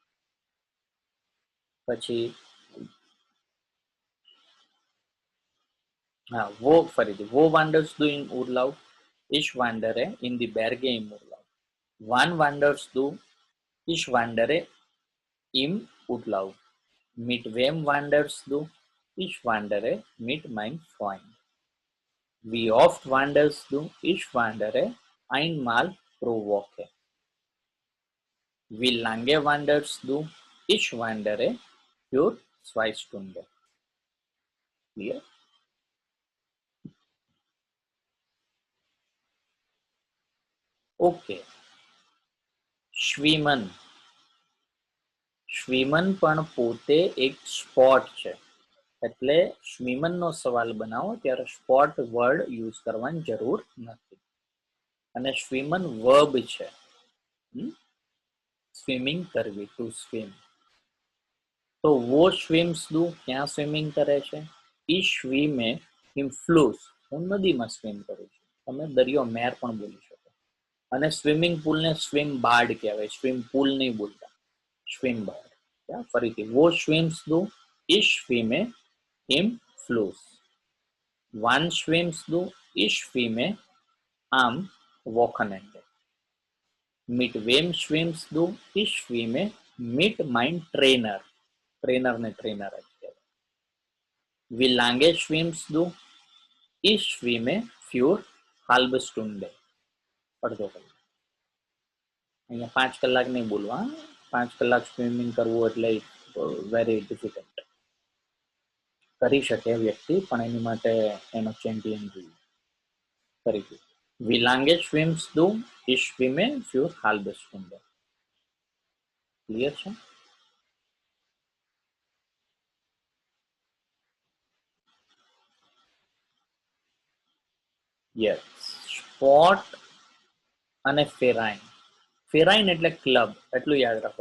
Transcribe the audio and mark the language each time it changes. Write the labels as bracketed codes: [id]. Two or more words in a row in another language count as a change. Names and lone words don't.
[gu] પછી હા, [de] વો ફરીથી, Wo wanderst du im Urlaub, ich wandere in die Berge im Urlaub. Wann wanderst du, ich wandere im Urlaub. Mit wem wanderst du? Ich wandere mit meinem Freund. Wie oft wanderst du? Ich wandere einmal pro Woche. Wie lange wanderst du? Ich wandere für 2 Stunden. [en] Clear? Okay. [gu] Schwimmen. Schwimmen પણ પોતે એક સ્પોર્ટ છે. એટલે સ્વિમન નો સવાલ બનાવો ત્યારે સ્પોટ વર્ડ યુઝ કરવાની જરૂર નથી. અને સ્વિમન વર્બ છે. સ્વિમિંગ કરવી, [en] to swim. [gu] તો [de] Wo schwimmst du, [gu] ક્યાં સ્વિમિંગ કરે છે? [de] Ich schwimme im Fluss, [gu] હું નદીમાં સ્વિમ કરું છું. તમે દરિયો મેર પણ બોલી શકો. અને સ્વિમિંગ પુલ ને સ્વિમ બાર્ડ કહેવાય, સ્વિમ પુલ નહીં બોલતા, સ્વિમ બાર્ડ. [de] ફરીથી, Wo schwimmst du, ich schwimme im Fluss. Wann schwimmst du? Ich schwimme am Wochenende. Mit wem schwimmst du? Ich schwimme mit meinem Trainer. [gu] Trainer ને trainer જ કહેવાય. [de] Wie lange schwimmst du? Ich schwimme für halbe Stunde. [gu] અડધો કલાક. અહીંયા 5 કલાક નહીં બોલવા. 5 કલાક સ્વિમિંગ કરવું એટલે [en] very difficult. [gu] કરી શકે વ્યક્તિ, પણ એની માટે એનો ચેમ્પિયન જોઈએ. ફરીથી, [de] wie lange schwimmst du? Ich schwimme für halbe Stunde. [gu] ક્લિયર છે? યસ. સ્પોટ અને ફેરાઇન. ફેરાઇન એટલે ક્લબ, એટલું યાદ રાખો.